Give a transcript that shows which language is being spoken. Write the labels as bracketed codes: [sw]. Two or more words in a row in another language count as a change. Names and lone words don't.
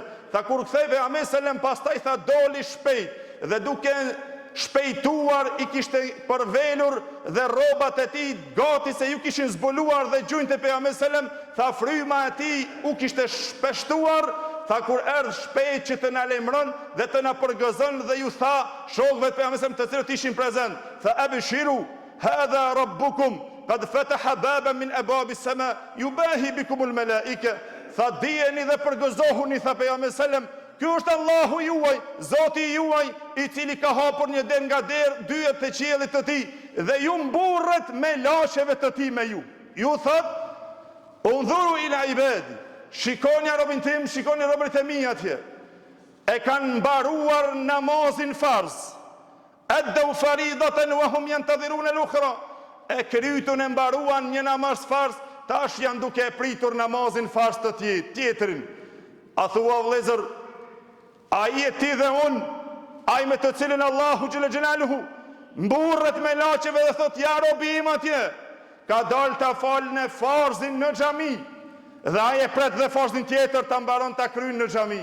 [sq] Tha, kur kthej pejgamberi sallam, pastaj tha, doli shpejt dhe duke shpejtuar i kishte përvelur dhe rrobat e tij gati se ju kishin zbuluar dhe gjunjtë e pejgamberit sallam. Tha, fryma e tij u kishte shpeshtuar. Tha, kur erdh shpejt që të na lajmëron dhe të na përgëzon dhe ju tha shokëve të pejgamberit sallam të cilët ishin prezent, tha, [ar] أبشروا هذا ربكم قد فتح بابا من أبواب السماء يباهي بكم الملائكة. [sq] Tha, dijeni dhe përgëzohuni, tha pejgamberi sallam, ky është Allahu juaj, Zoti juaj, i cili ka hapur një derë nga dyert e qiellit të tij dhe ju mburret me laqeve të tij me ju. Ju thot, [ar] انظروا إلى عبادي, [sq] shikoni robën tim, shikoni robërit e mi atje. E kanë mbaruar namazin farz. [ar] أدوا فريضة وهم ينتظرون الأخرى. [sq] E krytun e mbaruan një namaz farz, tash janë duke e pritur namazin farz të tjetrin. A thua vëllezër, ai e ti dhe unë, ai me të cilin Allahu [ar] جل جلاله [sq] mburret me laqeve dhe thot, ja robi im atje, ka dalë ta falë në farzin në xhami, dhe ai e pret dhe farzin tjetër ta mbaron ta kryen në xhami.